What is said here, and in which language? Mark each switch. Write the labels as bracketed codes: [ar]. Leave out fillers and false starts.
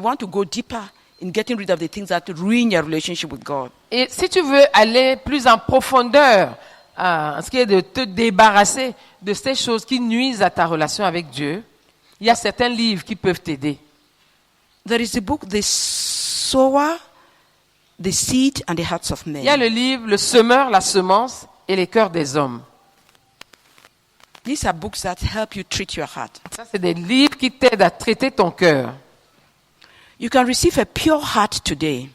[en] If you want to go deeper in getting rid of the things that ruin your relationship with God, [fr] Et si tu veux aller plus en profondeur en ce qui est de te débarrasser de ces choses qui nuisent à ta relation avec Dieu, il y a certains livres qui peuvent t'aider. [en] there is the book, The Sower, The Seed, and the Hearts of [fr] Il y a [en] Men. [fr] le livre Le semeur, la semence et les cœurs des hommes. [en] These are books that help you treat your heart. [fr] Ça, c'est des livres qui t'aident à traiter ton cœur. [en] You can receive a pure heart today.